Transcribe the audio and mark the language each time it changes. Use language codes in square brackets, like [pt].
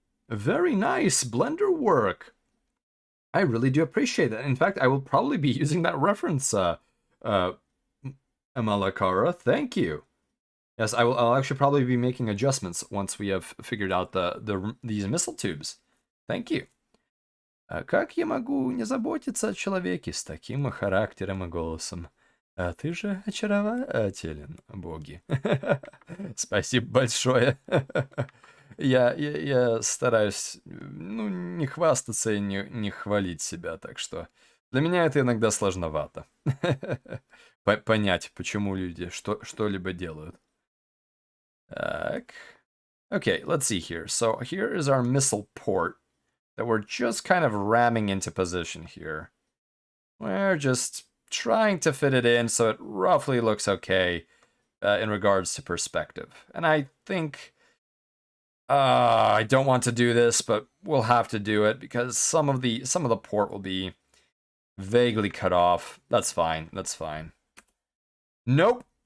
[en] Very nice Blender work. I really do appreciate that. In fact, I will probably be using that reference, Malakara. Thank you. Yes, I'll actually probably be making adjustments once we have figured out these missile tubes. Thank you. [ru] Как я могу не заботиться о человеке с таким характером и голосом? А ты же очарователен, боги. Спасибо большое. Я стараюсь, ну, не хвастаться и не хвалить себя, так что для меня это иногда сложновато. Понять, почему люди что-либо делают. Так. [en] Okay, let's see here. So here is our missile port that we're just kind of ramming into position here. We're just trying to fit it in so it roughly looks okay in regards to perspective. And I think I don't want to do this, but we'll have to do it because some of the port will be vaguely cut off. That's fine. That's fine. Nope.